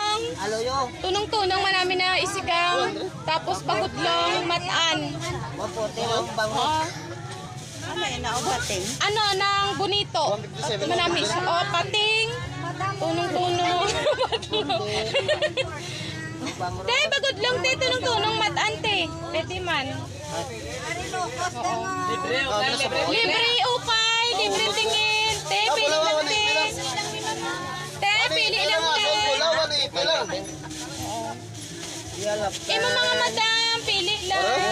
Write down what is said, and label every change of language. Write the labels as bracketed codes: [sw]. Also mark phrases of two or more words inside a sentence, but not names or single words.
[hil] tunong. Tunong-tunong manami na isigang. Tapos pagudlong, matan. Oh. Ano, nang bonito. Manami. Oh, pating. Tunong-tunong. Te, pagudlong, te. Tunong-tunong, matan, te. Pwede man. Libre upay. Libre tingin. Te, pili lang, te. Te, pili lang, te. Imo mga madam, pili lang.